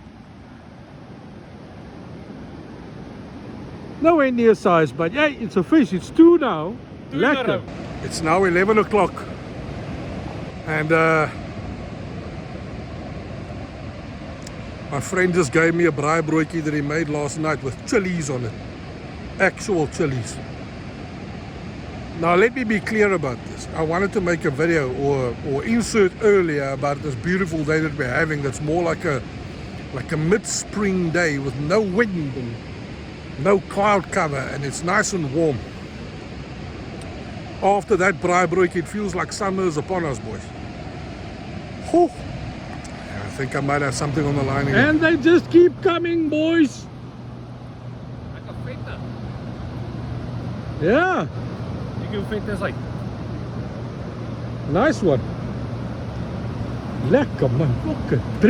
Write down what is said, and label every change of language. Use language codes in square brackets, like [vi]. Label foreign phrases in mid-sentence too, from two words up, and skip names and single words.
[en] Nowhere near size, but yeah, it's a fish. It's 2 now. Lekker. It's now 11 o'clock. And my friend just gave me a [af] braai broodjie [en] that he made last night with chilies on it. Actual chilies. Now let me be clear about this. I wanted to make a video or insert earlier about this beautiful day that we're having that's more like a mid-spring day with no wind and no cloud cover, and it's nice and warm. After that [af] braai broodjie, [en] it feels like summer is upon us, boys. Whew. I think I might have something on the line again. And they just keep coming, boys. Like a vette. Yeah. You can fit this like. Nice one. [af] Lekker man. [en] Okay. 3.